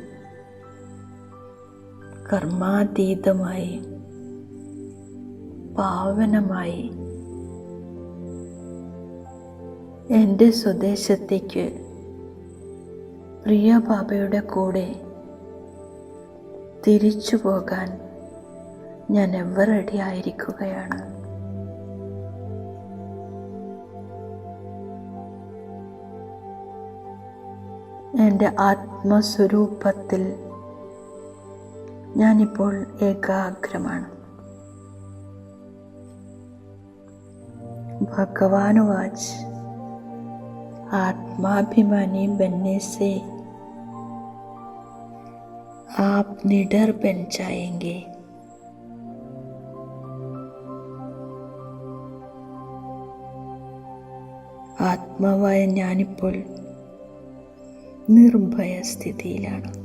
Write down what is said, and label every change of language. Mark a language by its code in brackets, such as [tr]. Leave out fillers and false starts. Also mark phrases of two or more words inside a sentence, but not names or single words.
[ml] കർമാതീതമായി പാവനമായി എൻ്റെ സ്വദേശത്തേക്ക് പ്രിയ ബാബയുടെ കൂടെ തിരിച്ചു പോകാൻ ഞാൻ [en] ever ready [ml] ആയിരിക്കുകയാണ്. എൻ്റെ ആത്മസ്വരൂപത്തിൽ ഞാനിപ്പോൾ ഏകാഗ്രമാണ്. [hi] भगवान वाच आत्माभिमानी बनने से आप निडर बन जाएंगे. [ml] ആത്മാവായ ഞാനിപ്പോൾ നിർഭയ സ്ഥിതിയിലാണ്.